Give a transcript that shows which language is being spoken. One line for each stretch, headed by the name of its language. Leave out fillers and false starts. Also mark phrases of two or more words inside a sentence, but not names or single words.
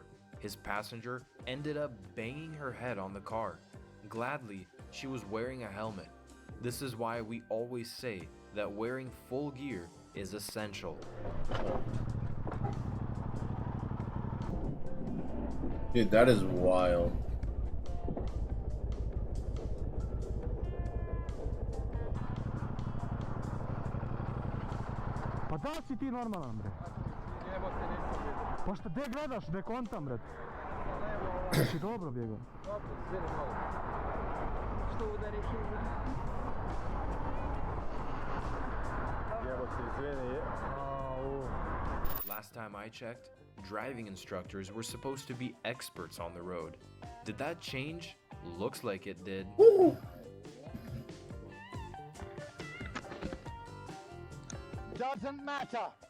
English: His passenger ended up banging her head on the car. Gladly, she was wearing a helmet. This is why we always say that wearing full gear is essential. Dude, that is wild.
Serbian: Pa da li si ti normalan, bre? Pa šta, gde gledaš, ne kontam, bre? Si dobro bjegao? Što udariš
English: Last time I checked, driving instructors were supposed to be experts on the road. Did that change? Looks like it did. Doesn't matter.